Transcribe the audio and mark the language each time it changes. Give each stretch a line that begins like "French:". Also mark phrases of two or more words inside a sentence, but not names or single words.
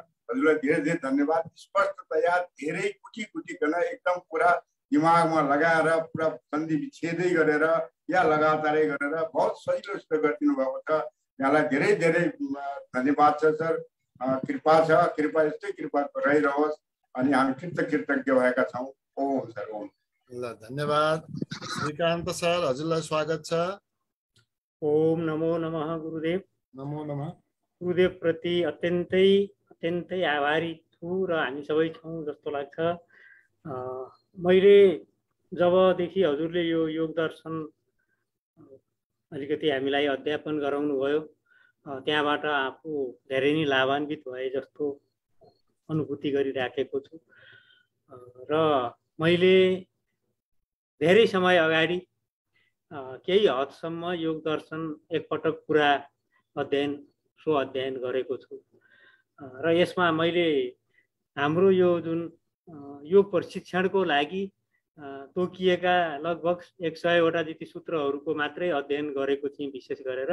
Nepali: हजुरलाई धेरै धेरै धन्यवाद। स्पष्टतया धेरै कुटिकन एकदम पुरा दिमागमा लगाएर पुरा सन्धि विच्छेदै गरेर या लगातारै गरेर बहुत सजिलो गरिदिनु भएको छ। यहाँलाई धेरै धेरै धन्यवाद छ सर। कृपा छ, कृपा यस्तै कृपा रहिरहोस्। अनि हामी कृतज्ञ भएका छौँ। ओम सर ओम। ल धन्यवाद। श्रीकान्त सर हजुरलाई स्वागत छ। ओम नमो नमः गुरुदेव। नमो नमः। गुरुदेव प्रति अत्यन्तै आभारी छु र हामी सबै छौँ जस्तो लाग्छ। मैले जबदेखि हजुरले यो योग दर्शन अलिकति हामीलाई अध्यापन गराउनु भयो त्यहाँबाट आफू धेरै नै लाभान्वित भए जस्तो अनुभूति गरिराखेको छु र मैले धेरै समय अगाडि केही हदसम्म योग दर्शन एकपटक पुरा अध्ययन गरेको छु र यसमा मैले हाम्रो यो जुन योग प्रशिक्षणको लागि तोकिएका लगभग 100वटा जति सूत्रहरूको मात्रै अध्ययन गरेको थिएँ विशेष गरेर।